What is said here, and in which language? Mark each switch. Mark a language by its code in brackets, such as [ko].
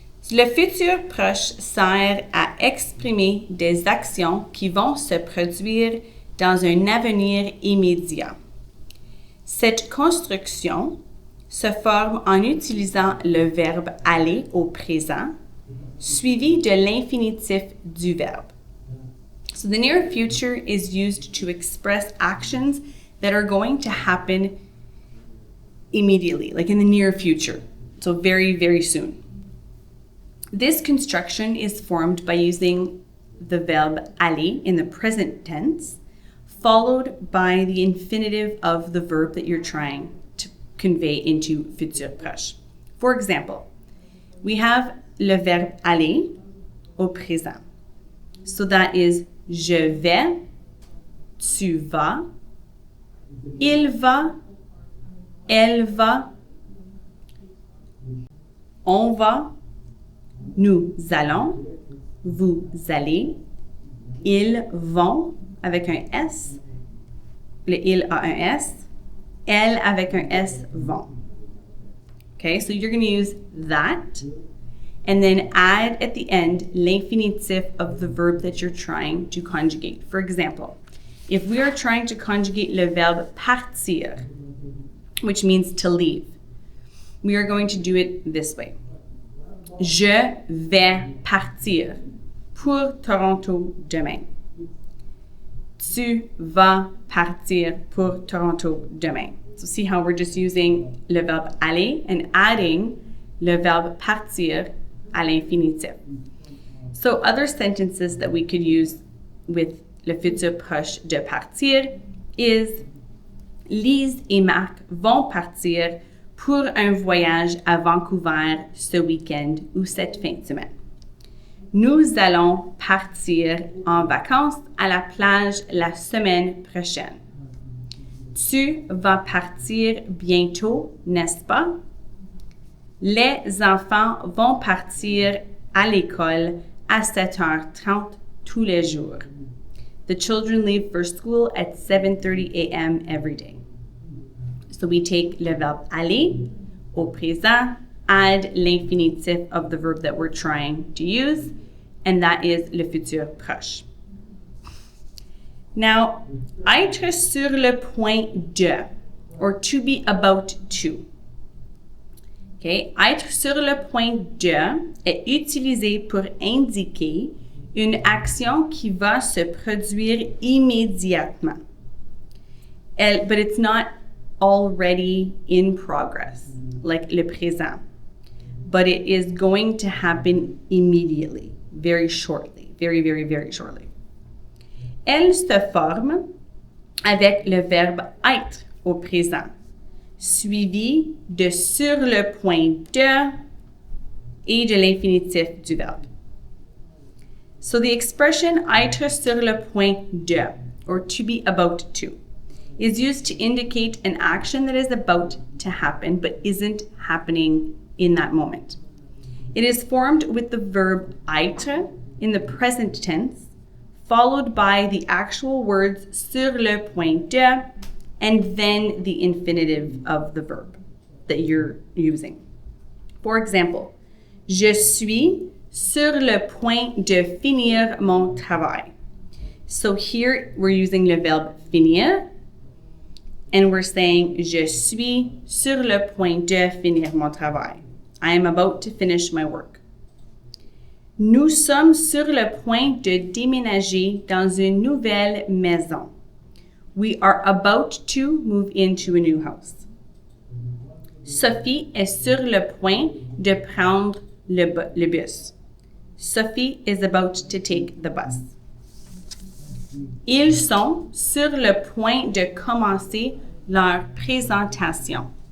[fr] Le futur proche sert à exprimer des actions qui vont se produire dans un avenir immédiat. Cette construction se forme en utilisant le verbe aller au présent, suivi de l'infinitif du verbe. [en] So the near future is used to express actions that are going to happen immediately, like in the near future, so very, very soon. This construction is formed by using the verb aller in the present tense, followed by the infinitive of the verb that you're trying to convey into futur proche. For example, we have [fr] le verbe aller au présent. [en] So that is [fr] je vais, tu vas, il va, elle va, on va, nous allons, vous allez, ils vont avec un S, le il a un S, elle avec un S vont. [en] Okay, so you're going to use that and then add at the end l'infinitif of the verb that you're trying to conjugate. For example, if we are trying to conjugate [fr] le verbe partir, [en] which means to leave, we are going to do it this way. [fr] Je vais partir pour Toronto demain. Tu vas partir pour Toronto demain. [en] So see how we're just using [fr] le verbe aller [en] and adding [fr] le verbe partir à l'infinitif. [en] So other sentences that we could use with [fr] le futur proche de partir is Lise et Marc vont partir pour un voyage à Vancouver ce week-end ou cette fin de semaine. Nous allons partir en vacances à la plage la semaine prochaine. Tu vas partir bientôt, n'est-ce pas? Les enfants vont partir à l'école à 7h30 tous les jours. [en] The children leave for school at 7:30 a.m. every day. So we take [fr] le verbe aller au présent, [en] add l'infinitif of the verb that we're trying to use, and that is le futur proche. Now, [fr] être sur le point de, [en] or to be about to. [fr] Okay, être sur le point de est utilisé pour indiquer une action qui va se produire immédiatement. [en] But it's not already in progress, like le présent. But it is going to happen immediately, very shortly, very, very, very shortly. [fr] Elle se forme avec le verbe être au présent, suivi de sur le point de et de l'infinitif du verbe. [en] So the expression [fr] être sur le point de, [en] or to be about to, is used to indicate an action that is about to happen but isn't happening in that moment. It is formed with the verb être in the present tense, followed by the actual words [fr] sur le point de, [en] and then the infinitive of the verb that you're using. [fr] For example, je suis sur le point de finir mon travail. [en] So here we're using le verbe finir, and we're saying [fr] je suis sur le point de finir mon travail. [en] I am about to finish my work. [fr] Nous sommes sur le point de déménager dans une nouvelle maison. [en] We are about to move into a new house. [fr] Sophie est sur le point de prendre le bus. [en] Sophie is about to take the bus. [fr] Ils sont sur le point de commencer leur présentation.